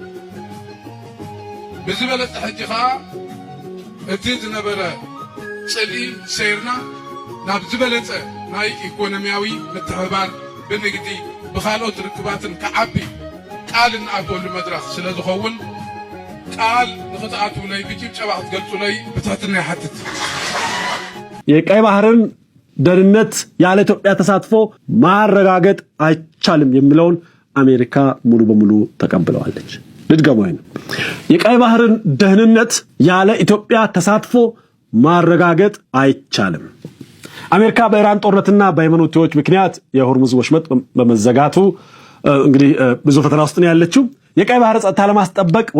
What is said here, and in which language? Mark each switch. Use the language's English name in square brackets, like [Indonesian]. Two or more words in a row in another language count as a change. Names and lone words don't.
[Tigrinya] ብዝበለፀ ሕጂ ከዓ እቲ ዝነበረ ፅልኢ ሰይርና ናብ ዝበለፀ ናይ ኢኮኖምያዊ ምትሕብባር ብንግዲ ብካልኦት ርክባትን ክዓቢ ቃል እንኣትወሉ መድረኽ ስለ ዝኸውን ቃል ንኽትኣትውለይ ብጭብጨባ ክትገልጹለይ ብትሕትና ይሓትት [Amharic] የቀይ ባህርን ደህንነት ያለ ኢትዮጵያ ተሳትፎ ማረጋገጥ አይቻልም የሚለውን አሜሪካ ሙሉ በሙሉ ተቀብለዋለች። ልድገመው ነው የቀይ ባህርን ደህንነት ያለ ኢትዮጵያ ተሳትፎ ማረጋገጥ አይቻልም። አሜሪካ በኢራን ጦርነትና በየመን ሁቲዎች ምክንያት የሆርሙዝ ወሽመጥ በመዘጋቱ እንግዲህ ብዙ ፈተና ውስጥ ነው ያለችው። የቀይ ባህር ጸጥታ ለማስጠበቅ ወደ